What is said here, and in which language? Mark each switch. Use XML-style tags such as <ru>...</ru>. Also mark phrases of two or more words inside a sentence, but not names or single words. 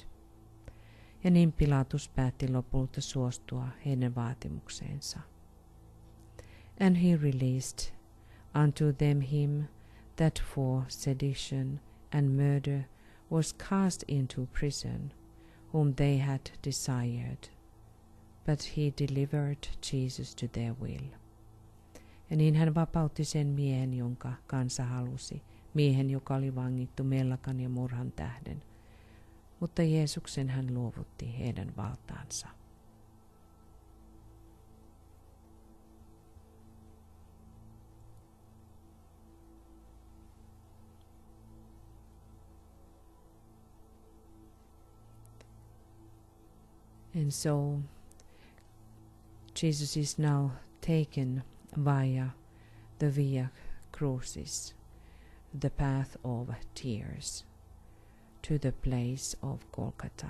<fi>Ja niin Pilatus päätti lopulta suostua heidän vaatimukseensa.</fi> <en>And he released unto them him that for sedition and murder was cast into prison, whom they had desired, but he delivered Jesus to their will.</en> <fi>Ja niin hän vapautti sen miehen, jonka kansa halusi, miehen, joka oli vangittu mellakan ja murhan tähden. Mutta Jeesuksen hän luovutti heidän valtaansa.</fi> <en>And so Jesus is now taken via the Via Crucis, the path of tears, to the place of Golgotha.</en>